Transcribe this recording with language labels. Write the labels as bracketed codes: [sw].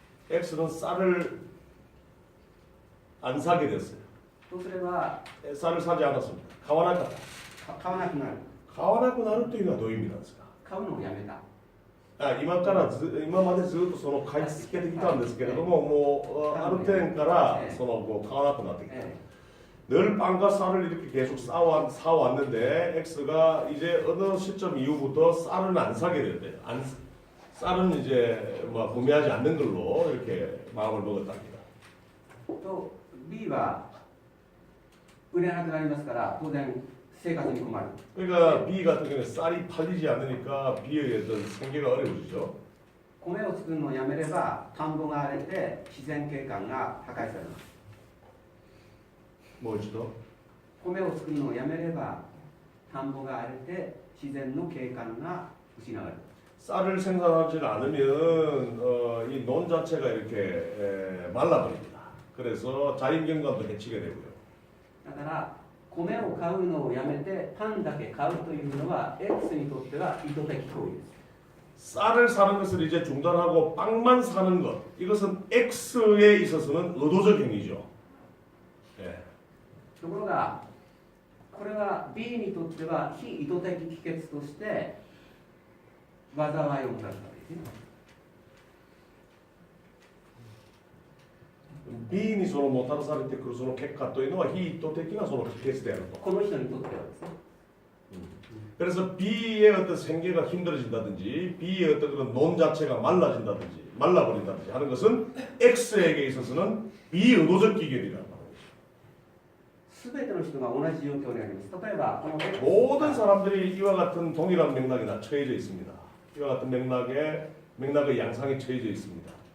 [ko] X는 쌀을 안 사게 됐어요. [ja] とすれば [ko] 쌀을 사지 않았습니다. [ja] 가와나카. 買わなくなる。 가와나쿠 나를 というのはどういう意味なんですか? 買うのをやめた。今までずっとその買い続けてきたんですけれども、もうある点からそのもう買わなくなってきた。 [ko] 늘 빵과 쌀을 이렇게 계속 사왔는데 X가 이제 어느 시점 이후부터 쌀은 안 사게 됐대요. 쌀은 이제 뭐 구매하지 않는 걸로 이렇게 마음을 먹었답니다. [ja] と B は売れなくなりますから当然生活に困る。 [ko] 그러니까 B 같은 경우는 쌀이 팔리지 않으니까 B의 어떤 생계가 어려워지죠. [ja] 米を作るのをやめれば田んぼが荒れて自然景観が破壊されます。 [ko] 뭐지도? [ja] 米を作るのをやめれば田んぼが荒れて自然の景観が失われる。 [ko] 쌀을 생산하지 않으면 이 논 자체가 이렇게 말라버립니다. 그래서 자연경관도 해치게 되고요. [ja] だから米を買うのをやめてパンだけ買うというのは X にとっては意図的行為です。 [ko] 쌀을 사는 것을 이제 중단하고 빵만 사는 것, 이것은 X에 있어서는 의도적 행위죠. 예. [ja] ところがこれは B にとっては非意図的帰結として災いをもたらすわけですね。 B にそのもたらされてくるその結果というのは非意図的なその帰結であると。この人にとってはですね。 [ko] 그래서 B의 어떤 생계가 힘들어진다든지 B의 어떤 그런 논 자체가 말라진다든지 말라버린다든지 하는 것은 X에게 있어서는 비의도적 기결이라는 말이에요. [ja] すべての人が同じ状況にあります。例えばこの X [ko] 모든 사람들이 이와 같은 동일한 맥락에 다 처해져 있습니다. 이와 같은 맥락의 양상에 처해져 있습니다.